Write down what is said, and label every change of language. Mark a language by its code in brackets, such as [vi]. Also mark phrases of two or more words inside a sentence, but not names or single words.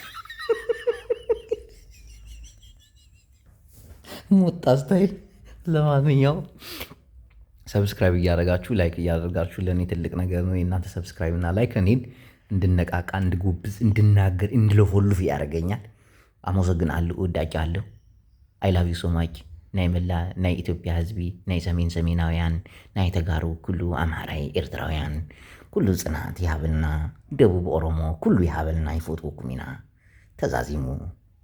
[am] ሞጣ ስታይል። ለማንኛውም [en] ሰብስክራይብ እያደረጋችሁ ላይክ እያደረጋችሁ [am] ለእኔ ትልቅ ነገር ነው። የእናንተ ሰብስክራይብ እና ላይክ እኔን እንድነቃቃ፣ እንድጎብዝ፣ እንድናገር፣ እንድለፎልፍ ያደርገኛል። አመሰግናለሁ። እወዳችኋለሁ። [en] I love you so much። [ti] ናይ መላ ናይ ኢትዮጵያ ህዝቢ፣ ናይ ሰሜናውያን፣ ናይ ተጋሩ ኩሉ ኣምሓራይ ኤርትራውያን ኩሉ ጽናት ይሃበልና። ደቡብ ኦሮሞ ኩሉ ይሃበልና። ይፈትወኩም ኢና ተዛዚሙ